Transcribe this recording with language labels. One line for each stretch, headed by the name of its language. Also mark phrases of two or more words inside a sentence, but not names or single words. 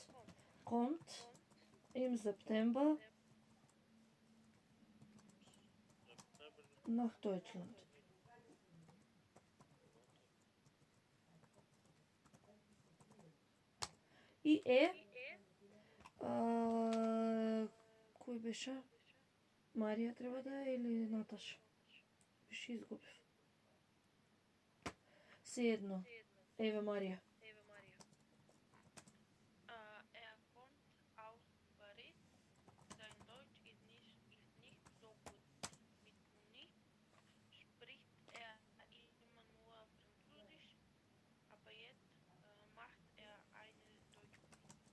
German: Kommt im September nach Deutschland.
Macedonian: И кој беше? Марија треба да е или Наташа? Беше изгубив. Се едно. Еве Марија.
German: Er kommt aus Paris. Sein Deutsch ist nicht so gut. Mit Munich spricht er immer nur Französisch, aber jetzt macht er eine Deutschkurs.